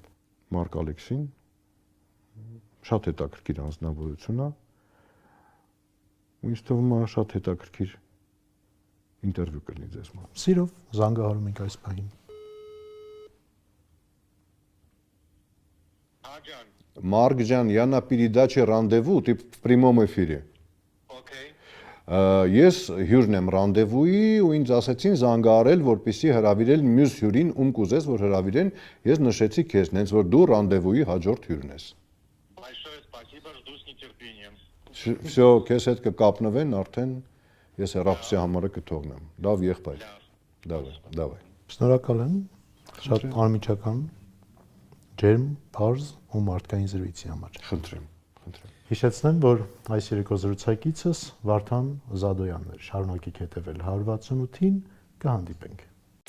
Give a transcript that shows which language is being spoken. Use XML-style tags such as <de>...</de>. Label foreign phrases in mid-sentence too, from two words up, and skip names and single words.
<hy>Մարկ Ալեքսին շատ հետաքրքիր անձնավորություն է։ Ինձ թվում է շատ հետաքրքիր ինտերվյու կլինի ձեզ մոտ։ Սիրով զանգահարում ենք այս պահին։ Марк Ջան,</hy> <ru>я на передаче «Рандеву», ты в прямом эфире։ Okay.</ru> <hy>Ես հյուրն եմ ռանդևուի ու ինձ ասացին զանգահարել, որպեսզի հրավիրել մյուս հյուրին, ում կուզես, որ հրավիրեն, ես նշեցի քեզ, հենց որ դու ռանդևուի հաջորդ հյուրն ես։</hy> <ru>Большое спасибо, жду с нетерпением. Всё,</ru> <hy>քեզ հետ կկապնվեն, արդեն ես հեռախոսի համարը կթողնեմ։ Լավ եղբայր։ Давай։ Շնորհակալ եմ։ Շատ անմիջական, ջերմ, բարձ ու մարդկային զրույցի համար։ Խնդրեմ։ Հիշեցնեմ, որ այս երեկո զրուցակիցս Վարդան Զադոյանն էր։ Շարունակեք հետևել 168-ին, կհանդիպենք։</hy>